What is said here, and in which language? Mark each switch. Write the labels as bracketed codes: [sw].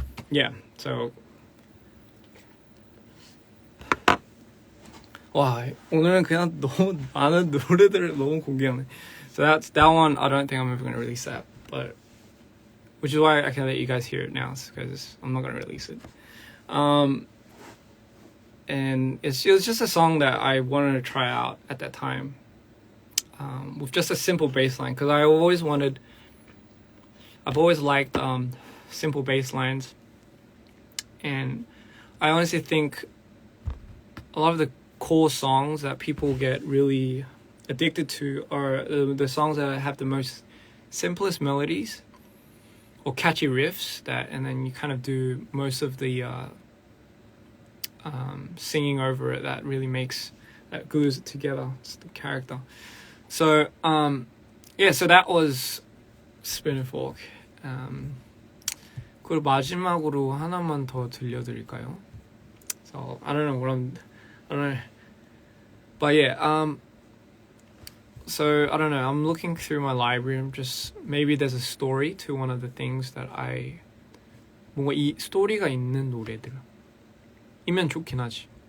[en] Yeah, so [ko] 와, 오늘은 그냥 너무 많은 노래들을 너무 공개하네. [en] So that one. I don't think I'm ever gonna release that, but which is why I can let you guys hear it now, because I'm not gonna release it. And it was just a song that I wanted to try out at that time, with just a simple bass line, because I've always liked simple bass lines, and I honestly think a lot of the core songs that people get really addicted to are the songs that have the most simplest melodies or catchy riffs, and then you kind of do most of the singing over it that glues it together. It's the character. So yeah, so that was Spin and Fork. [ko] 그리고 마지막으로 하나만 더 들려드릴까요? [en] So I don't know, but yeah, so I don't know, I'm looking through my library. Maybe there's a story to one of the things that [ko] 뭔가 이 스토리가 있는 노래들이면 좋긴 하지.